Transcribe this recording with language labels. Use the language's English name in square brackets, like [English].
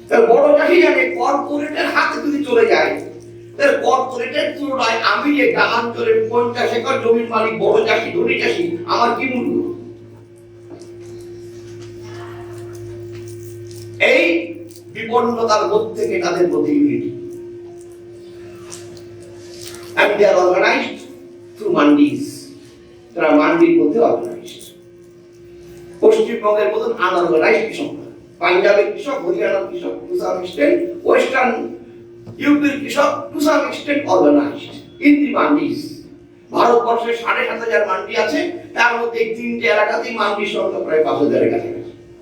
[Bangla] বড় চাষি জানে কর্পোরেটের হাতে যদি চলে যায়, তাহলে কর্পোরেটের তুলনায় আমি যে গ্রামাঞ্চলের 50 একর জমির মালিক, বড় চাষি, ধনী চাষি, আমার কি মূল্য? এই বিপন্নতার মধ্যে থেকে তাদের মধ্যে unity. [English] And they are organized through mandis. [Bangla] তারা মান্ডির মধ্যে অর্গানাইজড। পশ্চিমবঙ্গের মতন আনঅর্গানাইজড কৃষক না। পাঞ্জাবের কৃষক, হরিয়ানার কৃষক [English] to some extent, [Bangla] ওয়েস্টার্ন ইউপির কৃষক to some extent [English] Organized in the mandis. [Bangla] ভারতবর্ষে 7,500 মান্ডি আছে, তার মধ্যে এই 3টে এলাকাতেই মান্ডির সংখ্যা প্রায় 5,000 এর কাছাকাছি।